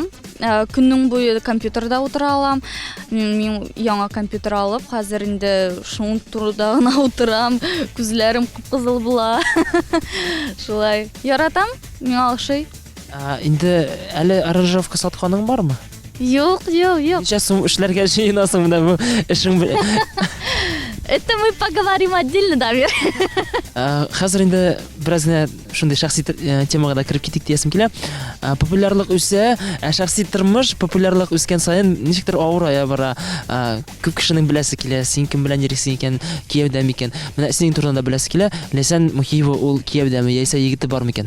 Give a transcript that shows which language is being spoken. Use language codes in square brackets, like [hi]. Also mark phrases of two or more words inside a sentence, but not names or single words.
[tt] Көннең буе компьютерда утыра алам. Мин яңа компьютер алып, хәзер инде шуның турында гына утырам. Күзләрем кып-кызыл була. Шулай. Яратам, миңа ошый. Инде әле аранжировка сатканың бармы? Юк. Ничә сум эшләргә җыенасың менә бу эшең? [ru] Это мы поговорим отдельно, Дамир. [tt] Хәзер инде бераз генә шундый шәхси темага да кирип китик диясем килә. Популярлык үсә, шәхси тормыш популярлык үскән саен ничектер авырая бара. Күп кешенең беләсе килә, син кем белән йөрисең икән, Киевдә микән? Менә синең турында беләсе килә. Ләйсән Мухиева ул Киевдәме, яисә егете бар микән?